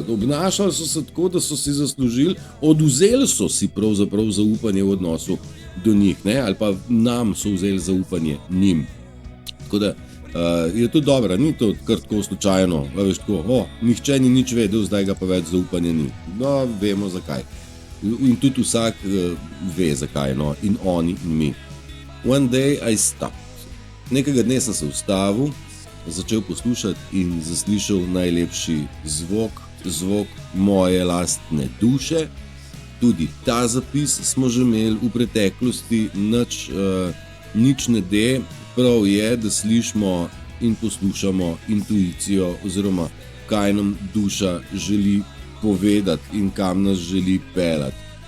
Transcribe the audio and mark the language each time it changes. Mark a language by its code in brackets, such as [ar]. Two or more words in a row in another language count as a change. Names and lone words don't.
[sl] Obnašali so se tako, da so si zaslužili, oduzeli so si pravzaprav zaupanje v odnosu do njih, ali pa nam so vzeli zaupanje njim. Tako da je to dobro, ni to kar tako slučajno, veš tako, nihče ni nič vedel, zdaj ga pa več zaupanja ni. No, vemo zakaj. In tudi vsak ve zakaj, in oni in mi. [en] One day I stopped. [sl] Nekega dne sem se ustavil, začel poslušati in zaslišal najlepši zvok moje lastne duše. Tudi ta zapis smo že imeli v preteklosti, nič ne de, prav je, da slišimo in poslušamo intuicijo oziroma kaj nam duša želi povedati in kam nas želi peljati.